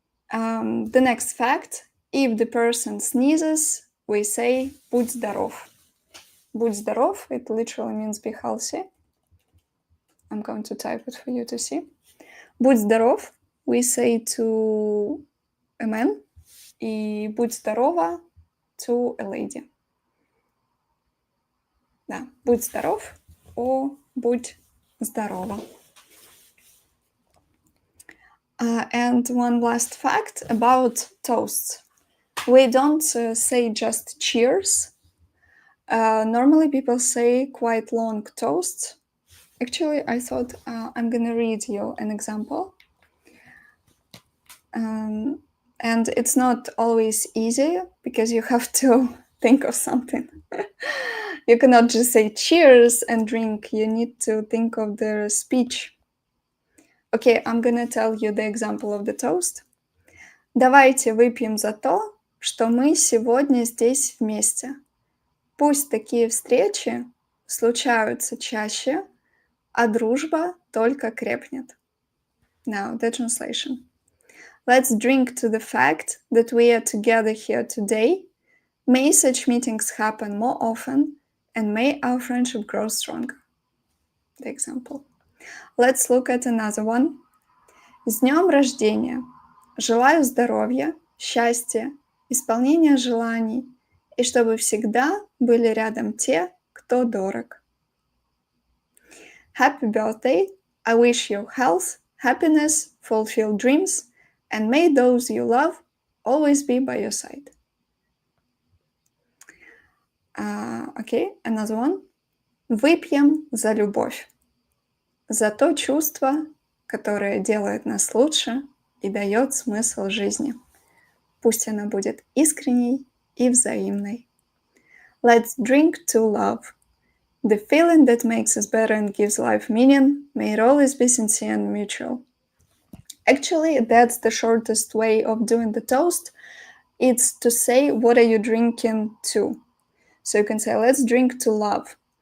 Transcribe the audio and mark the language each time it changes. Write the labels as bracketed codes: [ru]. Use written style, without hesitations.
[en] The next fact, if the person sneezes, we say [ru] будь здоров. Будь здоров, [en] it literally means be healthy. I'm going to type it for you to see. [ru] Будь здоров, [en] we say to a man, [ru] и будь здорова [en] to a lady. [ru] Да, будь здоров or будь здорова. [en] And one last fact about toasts. We don't say just cheers. Normally people say quite long toasts. Actually, I thought I'm gonna read you an example. And it's not always easy because you have to think of something. You cannot just say cheers and drink. You need to think of the speech. Okay, I'm gonna tell you the example of the toast. [ru] Давайте выпьем за то, что мы сегодня здесь вместе. Пусть такие встречи случаются чаще, а дружба только крепнет. [en] Now, the translation. Let's drink to the fact that we are together here today. May such meetings happen more often, and may our friendship grow stronger. The example. Let's look at another one. [ru] С днем рождения! Желаю здоровья, счастья, исполнения желаний, и чтобы всегда были рядом те, кто дорог. [en] Happy birthday! I wish you health, happiness, fulfilled dreams, and may those you love always be by your side. Okay, another one. [ru] Выпьем за любовь, за то чувство, которое делает нас лучше и дает смысл жизни. Пусть она будет искренней и взаимной. [en] Let's drink to love. The feeling that makes us better and gives life meaning, may it always be sincere and mutual. Actually, that's the shortest way of doing the toast. It's to say, what are you drinking to? So you can say, let's drink to love.